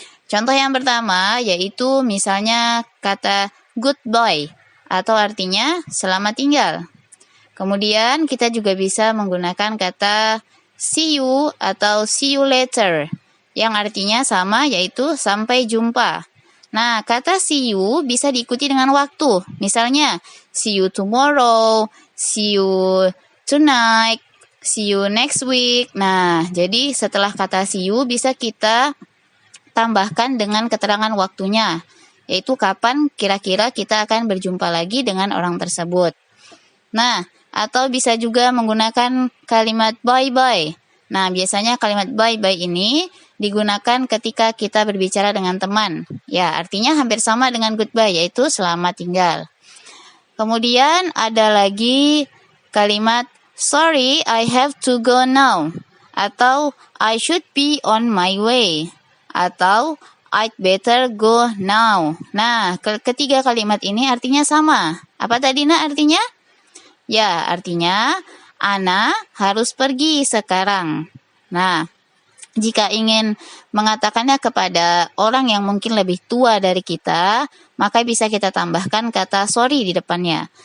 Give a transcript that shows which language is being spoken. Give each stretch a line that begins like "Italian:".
Indonesian: Contoh yang pertama yaitu misalnya kata goodbye atau artinya selamat tinggal. Kemudian kita juga bisa menggunakan kata see you atau
English: see you later
Indonesian: yang artinya sama yaitu sampai jumpa. Nah, kata see you bisa diikuti dengan waktu. Misalnya,
English: see you tomorrow, see you tonight, see you next week.
Indonesian: Nah, jadi setelah kata see you bisa kita tambahkan dengan keterangan waktunya, yaitu kapan kira-kira kita akan berjumpa lagi dengan orang tersebut. Nah, atau bisa juga menggunakan kalimat bye-bye. Nah, biasanya kalimat bye-bye ini digunakan ketika kita berbicara dengan teman. Ya, artinya hampir sama dengan goodbye, yaitu selamat tinggal. Kemudian ada lagi kalimat
English: sorry, I have to go now.
Indonesian: Atau
English: I should be on my way.
Indonesian: Atau
English: I'd better go now.
Indonesian: Nah, ketiga kalimat ini artinya sama. Apa tadi, Nak, artinya? Ya, artinya Ana harus pergi sekarang. Nah, jika ingin mengatakannya kepada orang yang mungkin lebih tua dari kita, maka bisa kita tambahkan kata sorry di depannya.